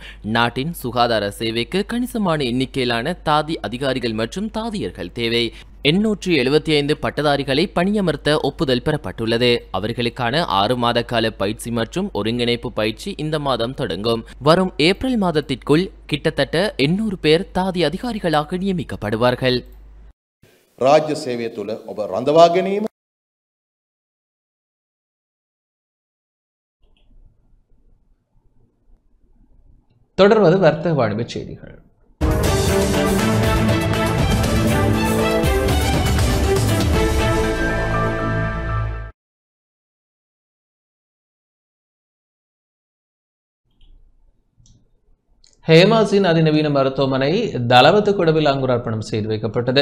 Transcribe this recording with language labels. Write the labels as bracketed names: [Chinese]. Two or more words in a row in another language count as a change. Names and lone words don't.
[Tamil] நாட்டின் சுகாதார சேவைக்கு கணிசமான எண்ணிக்கையிலான தாதி அதிகாரிகள் மற்றும் தாதியர்கள் தேவை. 875 பட்டதாரிகளை பணியமர்த்த ஒப்புதல் பெறப்பட்டுள்ளது. அவர்களுக்கான 6 மாத கால பயிற்சி மற்றும் ஒருங்கிணைப்பு பயிற்சி இந்த மாதம் தொடங்கும். வரும் ஏப்ரல் மாதத்திற்குள் கிட்டத்தட்ட 800 பேர் தாதி அதிகாரிகளாக நியமிக்கப்படுவார்கள். [Sinhala] ராஜ்‍ය සේවය තුළ ඔබ රඳවා ගැනීම [Tamil] தொடர்வது வர்த்தக வாணிப செய்திகள். ஹேமாஸின் அதிநவீன மருத்துவமனை தலவத்துக்குடவில் அங்குரார்ப்பணம் செய்து வைக்கப்பட்டது.